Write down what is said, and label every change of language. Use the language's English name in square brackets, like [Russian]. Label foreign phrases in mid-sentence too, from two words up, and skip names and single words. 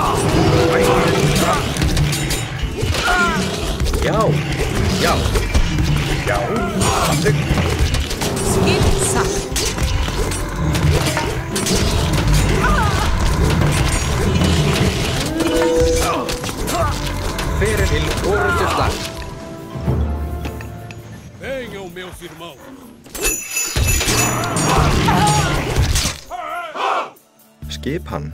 [Icelandic] Já. Já. Já. Samþykkt. Skip satt. Fyrir til orðuslag. [Portuguese] Venham, meus irmãos. [Icelandic] Skipan.